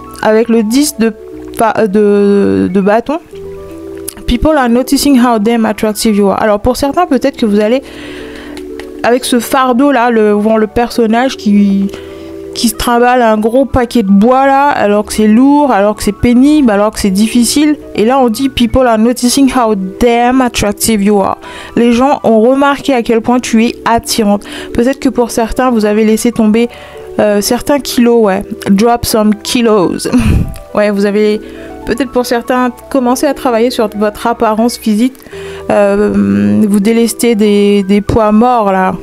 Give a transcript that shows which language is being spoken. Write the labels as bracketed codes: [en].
[fr] Avec le 10 de bâton, [en] people are noticing how damn attractive you are. [fr] Alors pour certains, peut-être que vous allez, avec ce fardeau là, le personnage qui se trimballe un gros paquet de bois là, alors que c'est lourd, alors que c'est pénible, alors que c'est difficile. Et là on dit [en] people are noticing how damn attractive you are. [fr] Les gens ont remarqué à quel point tu es attirante. Peut-être que pour certains, vous avez laissé tomber certains kilos, ouais. [en] Drop some kilos. [fr] Ouais, vous avez... Peut-être pour certains, commencez à travailler sur votre apparence physique. Vous délestez des poids morts là.